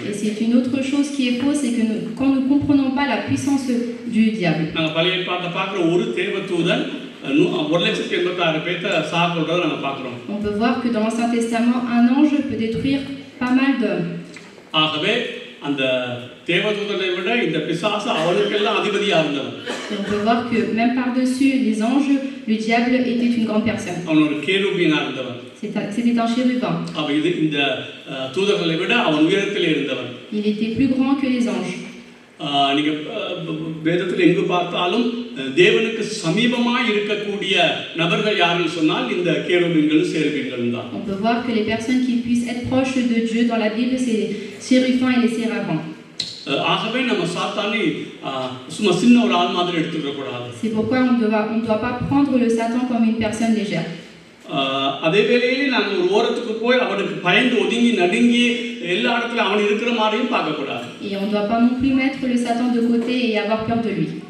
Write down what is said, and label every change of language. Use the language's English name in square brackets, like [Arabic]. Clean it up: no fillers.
[French] Et c'est une autre chose qui est fausse, c'est que quand nous ne comprenons pas la puissance du diable. [Tamil] நாங்க பழைய ஏற்பாட்டை பார்க்குற ஒரு தேவதூதன் 1,86,000 பேரை சாகொல்றதை நாங்க பார்க்கிறோம். [French] On peut voir que dans l'Ancien Testament, un ange peut détruire pas mal d'hommes. [Tamil] ஆகவே அந்த தேவதூதனை விட இந்த பிசாசு அவனுக்கெல்லாம் அதிபதியா இருந்தவன். [French] Et on peut voir que même par-dessus les anges, le diable était une grande personne. [Tamil] அவன் ஒரு கேருபீனா இருந்தவன். [French] C'était un chérubin. [Tamil] அவன் இந்த தூதர்களை விட அவன் உயரத்தில் இருந்தவன். [French] Il était plus grand que les anges. [Tamil] நீங்க வேதத்தில் எங்கு பார்த்தாலும் தேவனுக்கு சமீபமாய் இருக்கக்கூடிய நபர்கள் யாருன்னு சொன்னால் இந்த கேருபீன்களும் சேருபீன்களும் தான். [French] On peut voir que les personnes qui puissent être proches de Dieu dans la Bible, c'est les chérubins et les séraphins. [Tamil] ஆகவே நம்ம சாத்தானை சும்மா சின்ன ஒரு ஆள் மாதிரி எடுத்துக்க கூடாது. [French] C'est pourquoi on ne doit pas prendre le Satan comme une personne légère. [Tamil] அதே வேளையிலே நாங்கள் ஒரு ஓரத்துக்கு போய் அவனுக்கு பயந்து ஒதுங்கி நடுங்கி எல்லா இடத்துல அவன் இருக்கிற மாதிரியும் பார்க்க கூடாது. [French] Et on ne doit pas non plus mettre le Satan de côté et avoir peur de lui.